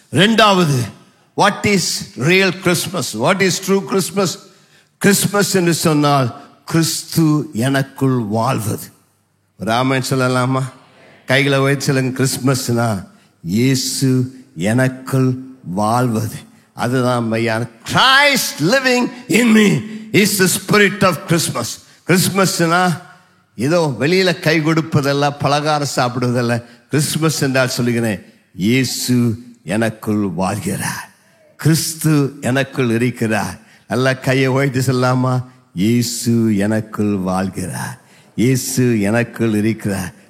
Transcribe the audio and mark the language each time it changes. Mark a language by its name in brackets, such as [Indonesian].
[English] இரண்டாவது, what is real Christmas? What is true Christmas? [Tamil] Christmas என்று சொன்னால் கிறிஸ்து எனக்குள் வாழ்வது. ராமன் சொல்லலாமா? கைகளை வைத்து சொல்லுங்க, கிறிஸ்துமஸ்னா இயேசு எனக்குள் வாழ்வது. அதுதான் மையான [English] Christ living in me is the spirit of Christmas. [Tamil] கிறிஸ்துமஸ்னா ஏதோ வெளியில கை கொடுப்பதல்ல, பலகாரம் சாப்பிடுவதல்ல. கிறிஸ்துமஸ் என்றால் சொல்லுகிறேன், இயேசு எனக்குள் வாழ்கிறார், கிறிஸ்து எனக்குள் இருக்கிறார். நல்ல கையை உயர்த்தி சொல்லாமா? இயேசு எனக்குள் வாழ்கிறார், இயேசு எனக்குள் இருக்கிறார்.